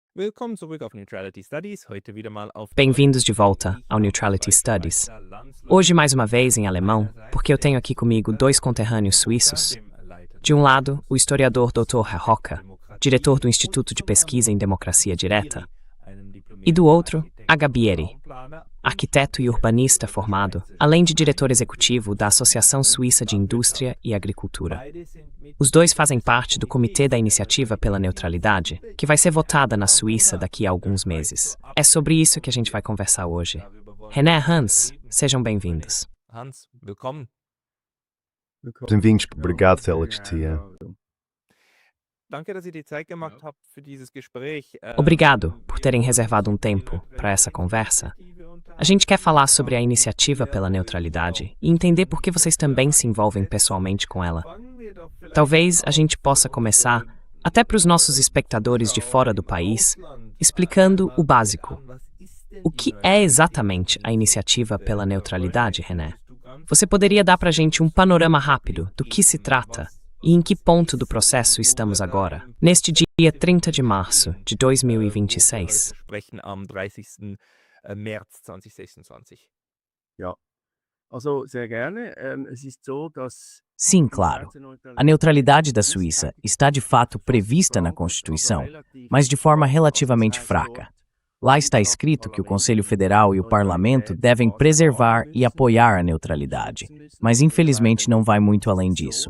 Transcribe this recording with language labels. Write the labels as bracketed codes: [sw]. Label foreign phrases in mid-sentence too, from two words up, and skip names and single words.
[de] Willkommen zurück auf Neutrality Studies, heute wieder mal auf [pt] Bem-vindos de volta ao Neutrality Studies. Hoje, mais uma vez, em alemão, porque eu tenho aqui comigo dois conterrâneos suíços. De um lado, o historiador Dr. Herr Hocker, diretor do Instituto de Pesquisa em Democracia Direta, e do outro, a Gabieri, arquiteto e urbanista formado, além de diretor executivo da Associação Suíça de Indústria e Agricultura. Os dois fazem parte do Comitê da Iniciativa pela Neutralidade, que vai ser votada na Suíça daqui a alguns meses. É sobre isso que a gente vai conversar hoje. René, Hans, sejam bem-vindos. Hans, willkommen. Bem-vindos, obrigado, Felix. [de] Danke, dass ihr die Zeit gemacht habt für dieses Gespräch. [pt] Obrigado por terem reservado um tempo para essa conversa. A gente quer falar sobre a Iniciativa pela Neutralidade e entender por que vocês também se envolvem pessoalmente com ela. Talvez a gente possa começar, até para os nossos espectadores de fora do país, explicando o básico. O que é exatamente a Iniciativa pela Neutralidade, René? Você poderia dar para a gente um panorama rápido do que se trata e em que ponto do processo estamos agora, neste dia 30 de março de 2026? [de] Sprechen am 30. März 2026. Ja, also sehr gerne. Es ist so, dass [pt] Sim, claro. A neutralidade da Suíça está de fato prevista na Constituição, mas de forma relativamente fraca. Lá está escrito que o Conselho Federal e o Parlamento devem preservar e apoiar a neutralidade, mas infelizmente não vai muito além disso.